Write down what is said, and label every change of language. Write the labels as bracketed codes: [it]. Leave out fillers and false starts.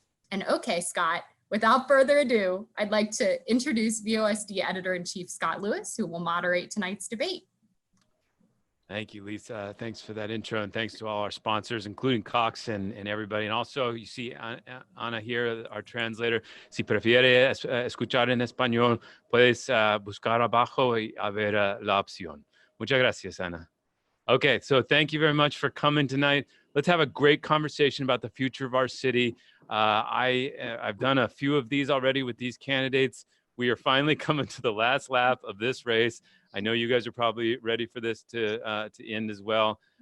[en] And okay, Scott, without further ado, I'd like to introduce VOSD Editor-in-Chief Scott Lewis, who will moderate tonight's debate. Thank you, Lisa. Thanks for that intro, and thanks to all our sponsors, including Cox and everybody. And also, you see Ana here, our translator. [es] Si prefiere escuchar en español, puedes buscar abajo y a ver la opción. Muchas gracias, Ana. [en] Okay, so thank you very much for coming tonight. Let's have a great conversation about the future of our city. I've done a few of these already with these candidates. We are finally coming to the last lap of this race. I know you guys are probably ready for this to end as well.